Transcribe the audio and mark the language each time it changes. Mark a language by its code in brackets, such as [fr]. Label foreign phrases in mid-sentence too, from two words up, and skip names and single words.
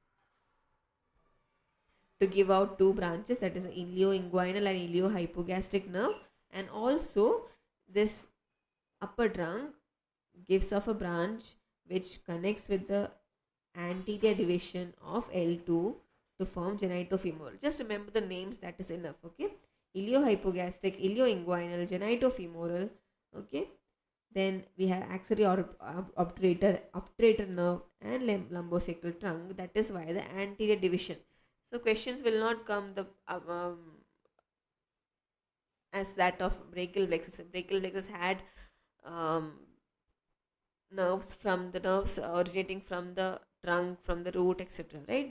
[en] to give out two branches, that is ilioinguinal and iliohypogastric nerve, and also this upper trunk gives off a branch which connects with the anterior division of L2 to form genitofemoral. Just remember the names, that is enough. Okay, iliohypogastric, ilioinguinal, genitofemoral. Okay, then we have axillary obturator nerve and lumbosacral trunk, that is via the anterior division. So questions will not come the as that of brachial plexus. Brachial plexus had nerves originating from the trunk from the root, etc., right?